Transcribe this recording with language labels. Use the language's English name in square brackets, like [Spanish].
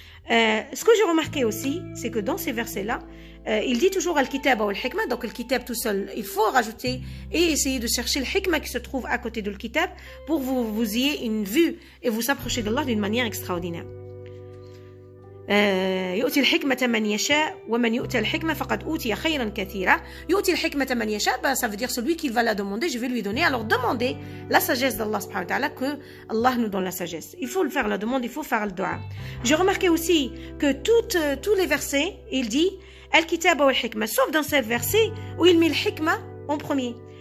[French] Ce que j'ai remarqué aussi, c'est que dans ces versets-là, il dit toujours al-kitab ou al-hikmah, donc le kitab tout seul, il faut rajouter et essayer de chercher le hikmah qui se trouve à côté de le kitab pour vous ayez une vue et vous approcher d'Allah d'une manière extraordinaire. [Arabic] يؤتي الحكمة من يشاء ومن يؤتى الحكمة فقد أوتي خيرا كثيرا. يؤتي الحكمة من يشاء, [French] ça veut dire celui qui va la demander, je vais lui donner. Alors demandez la sagesse d'Allah subhanahu wa ta'ala, que Allah nous donne la sagesse. Il faut le faire la demande, il faut faire le dua. J'ai remarqué aussi que tous les versets, il dit al-kitab wal hikma, sauf dans ce verset où il met le hikma en premier.